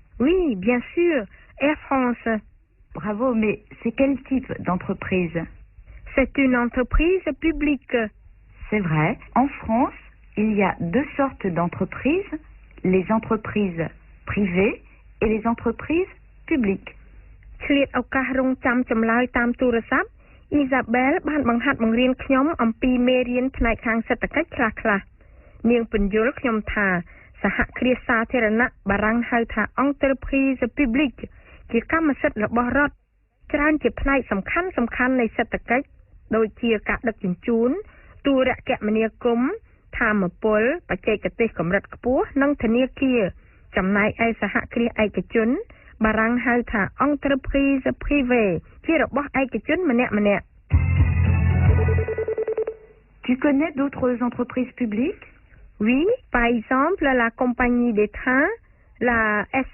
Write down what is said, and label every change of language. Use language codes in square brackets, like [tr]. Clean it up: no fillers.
[fr] Oui, bien sûr, Air France. Bravo, mais c'est quel type d'entreprise? C'est une entreprise publique. C'est vrai. En France, il y a deux sortes d'entreprises, les entreprises privées et les entreprises publiques. [km] ឆ្លៀតឱកាសរងចាំចម្លើយតាមទូរស័ព្ទ Isabel បានបង្ហាត់បង្រៀនខ្ញុំអំពីមេរៀនផ្នែកខាងសេដ្ឋកិច្ចខ្លះៗ នាងពន្យល់ខ្ញុំថាសហគ្រាសសាធារណៈបារាំងហៅថា Entreprise Publique ជាកម្មសិទ្ធិរបស់រដ្ឋច្រើនជាផ្នែកសំខាន់នៃសេដ្ឋកិច្ចដូចជាការដឹកជញ្ជូនទូរគមនាគមន៍ធម្មពលបច្ចេកទេសកម្រិតខ្ពស់និងធនាគារចំណែកឯសហគ្រាសឯកជនបារាំងហៅថា Entreprise Privée ជារបស់ឯកជនម្នាក់ៗ [fr] Tu connais d'autres entreprises publiques? Oui, par exemple la compagnie des trains, la